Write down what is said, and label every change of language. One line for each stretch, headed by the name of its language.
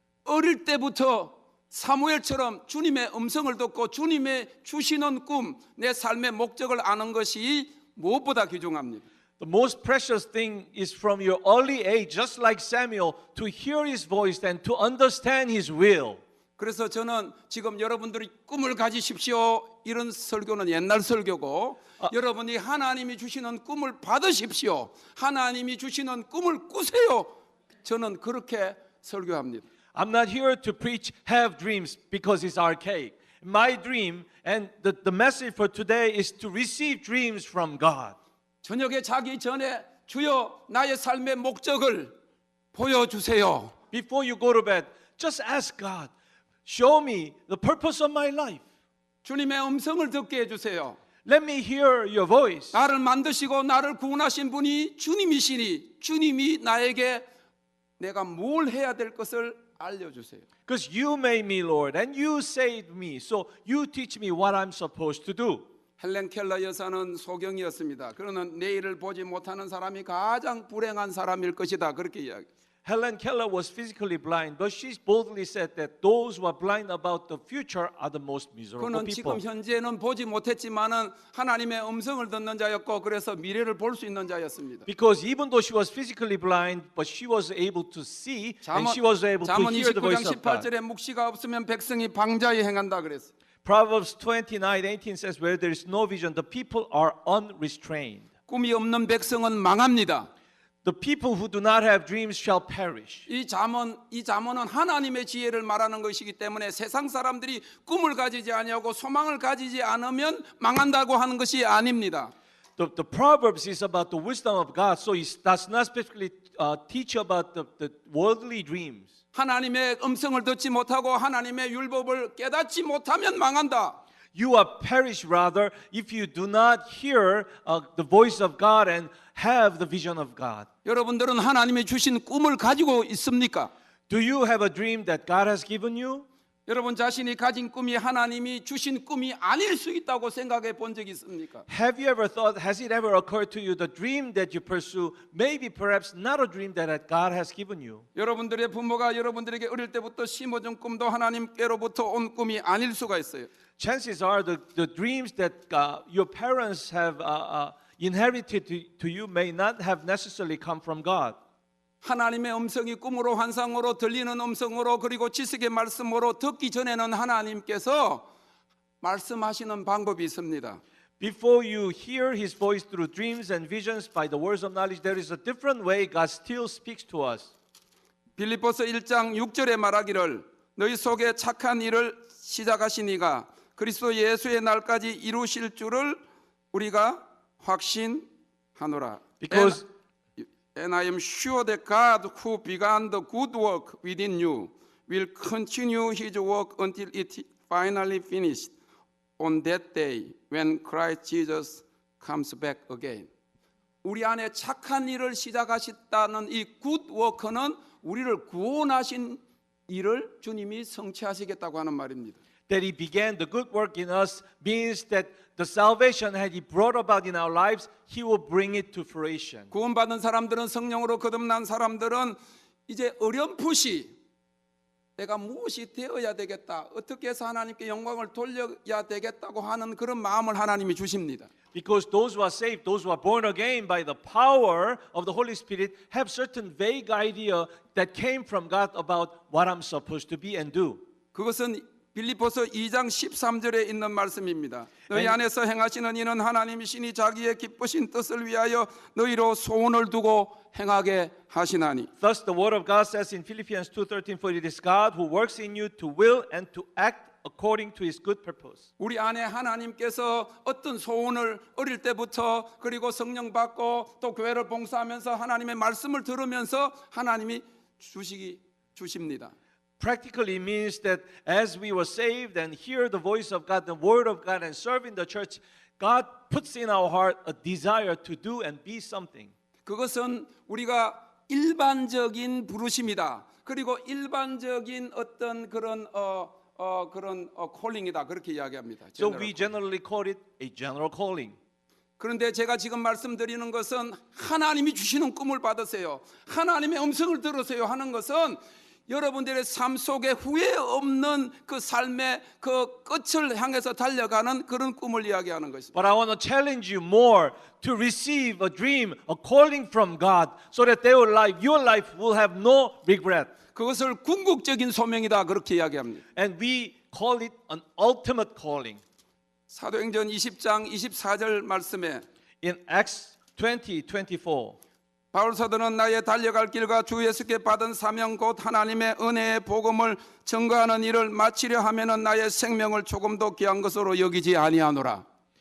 Korean: 어릴 때부터 사무엘처럼 주님의 음성을 듣고 주님의 주시는 꿈, 내 삶의 목적을 아는 것이 무엇보다 귀중합니다.
English: The most precious thing is from your early age, just like Samuel, to hear his voice and to understand his will.
Korean: 그래서 저는 지금 여러분들이 꿈을 가지십시오 이런 설교는 옛날 설교고 여러분이 하나님이 주시는 꿈을 받으십시오. 하나님이 주시는 꿈을 꾸세요. 저는 그렇게 설교합니다.
English: I'm not here to preach have dreams because it's archaic. My dream and the message for today is to receive dreams from God.
Korean: 저녁에 자기 전에 주여 나의 삶의 목적을 보여주세요.
English: Before you go to bed, just ask God, show me the purpose of my life.
Korean: 주님의 음성을 듣게 해주세요.
English: Let me hear your voice.
Korean: 나를 만드시고 나를 구원하신 분이 주님이시니 주님이 나에게 내가 뭘 해야 될 것을 알려주세요.
English: Because you made me, Lord, and you saved me. So you teach me what I'm supposed to do.
Korean: 헬렌 켈러 여사는 소경이었습니다. 그러는 내일을 보지 못하는 사람이 가장 불행한 사람일 것이다. 그렇게 이야기.
English: Helen Keller was physically blind, but she boldly said that those who are blind about the future are the most miserable
Korean: 그는
English: people.
Korean: 지금 현재는 보지 못했지만은 하나님의 음성을 듣는 자였고 그래서 미래를 볼 수 있는 자였습니다.
English: Because even though she was physically blind, but she was able to see and she was able to
Korean: 잠언
English: hear the
Korean: 29장
English: voice of God.
Korean: 18절에 묵시가 없으면 백성이 방자히 행한다 그랬어요.
English: Proverbs 29:18 says, where there is no vision, the people are unrestrained.
Korean: 꿈이 없는 백성은 망합니다.
English: The people who do not have dreams shall perish.
Korean: 이 잠언은 하나님의 지혜를 말하는 것이기 때문에 세상 사람들이 꿈을 가지지 아니하고 소망을 가지지 않으면 망한다고 하는 것이 아닙니다.
English: The Proverbs is about the wisdom of God, so it does not specifically teach about the worldly dreams.
Korean: 하나님의 음성을 듣지 못하고 하나님의 율법을 깨닫지 못하면 망한다.
English: You are perish rather if you do not hear the voice of God and have the vision of God.
Korean: 여러분들은 하나님이 주신 꿈을 가지고 있습니까?
English: Do you have a dream that God has given you?
Korean: 여러분 자신이 가진 꿈이 하나님이 주신 꿈이 아닐 수 있다고 생각해 본 적이 있습니까?
English: Have you ever thought, has it ever occurred to you the dream that you pursue may be perhaps not a dream that God has given you?
Korean: 여러분들의 부모가 여러분들에게 어릴 때부터 심어준 꿈도 하나님께로부터 온 꿈이 아닐 수가 있어요.
English: Chances are the dreams that your parents have inherited to you may not have necessarily come from God.
Korean: 하나님의 음성이 꿈으로 환상으로 들리는 음성으로 그리고 지식의 말씀으로 듣기 전에는 하나님께서 말씀하시는 방법이 있습니다.
English: Before you hear His voice through dreams and visions by the words of knowledge, there is a different way God still speaks to us.
Korean: 빌립보서 1장 6절에 말하기를 너희 속에 착한 일을 시작하시니가 그리스도 예수의 날까지 이루실 줄을 우리가 확신하노라.
English: And I am sure that God who began the good work within you will continue His work until it finally finished on that day when Christ Jesus comes back again.
Korean: 우리 안에 착한 일을 시작하셨다는 이
English: good work
Korean: 는 우리를 구원하신 일을 주님이 성취하시겠다고 하는 말입니다.
English: That He began the good work in us means that the salvation that He brought about in our lives, He will bring it to fruition.
Korean: 구원받은 사람들은 성령으로 거듭난 사람들은 이제 어렴풋이 내가 무엇이 되어야 되겠다, 어떻게 해서 하나님께 영광을 돌려야 되겠다고 하는 그런 마음을 하나님이 주십니다.
English: Because those who are saved, those who are born again by the power of the Holy Spirit have certain vague idea that came from God about what I'm supposed to be and do.
Korean: 그것은 빌립보서 2장 13절에 있는 말씀입니다. 너희 안에서 행하시는 이는 하나님이시니 자기의 기쁘신 뜻을 위하여 너희로 소원을 두고 행하게 하시나니.
English: Thus the word of God says in Philippians 2:13, for it is God who works in you to will and to act according to His good purpose.
Korean: 우리 안에 하나님께서 어떤 소원을 어릴 때부터 그리고 성령 받고 또 교회를 봉사하면서 하나님의 말씀을 들으면서 하나님이 주십니다.
English: Practically means that as we were saved and hear the voice of God, the word of God, and serve in the church, God puts in our heart a desire to do and be something.
Korean: 그것은 우리가 일반적인 부르심이다. 그리고 일반적인 어떤 그런 콜링이다. 그렇게 이야기합니다.
English: So we generally call it a general calling.
Korean: 그런데 제가 지금 말씀드리는 것은 하나님이 주시는 꿈을 받으세요. 하나님의 음성을 들으세요 하는 것은 여러분들의 삶 속에 후회 없는 그 삶의 그 끝을 향해서 달려가는 그런 꿈을 이야기하는 것입니다.
English: But I want to challenge you more to receive a dream, a calling from God, so that your life will have no regret.
Korean: 그것을 궁극적인 소명이다 그렇게 이야기합니다.
English: And we call it an ultimate calling.
Korean: 사도행전 20장 24절 말씀에
English: In Acts 20:24.
Korean: 바울 사도는 나의 달려갈 길과 주 예수께 받은 사명 곧 하나님의 은혜의 복음을 증거하는 일을 마치려 하면은 나의 생명을 조금도 귀한 것으로 여기지 아니하노라.